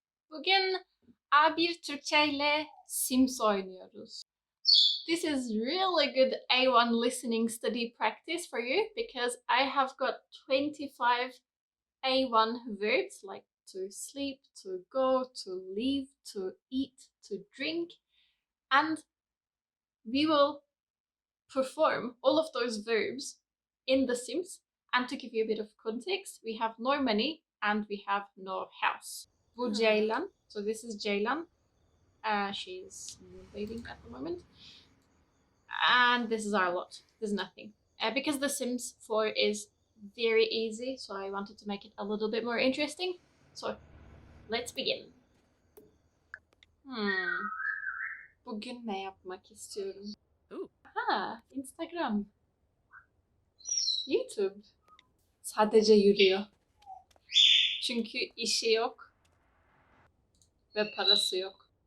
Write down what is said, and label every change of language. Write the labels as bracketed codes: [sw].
[tr] Bugün A1 Türkçe ile Sims oynuyoruz. [en] This is really good A1 listening study practice for you because I have got 25 A1 verbs like to sleep, to go, to leave, to eat, to drink, and we will perform all of those verbs in The Sims. And to give you a bit of context, we have no money and we have no house. [tr] Bu Ceylan. [en] So this is Ceylan. She's waiting at the moment. And this is our lot. There's nothing. Because The Sims 4 is very easy, so I wanted to make it a little bit more interesting. So let's begin. [tr] Bugün ne yapmak istiyorum? Ha, Instagram. YouTube. Sadece yürüyor. Çünkü işi yok ve parası yok.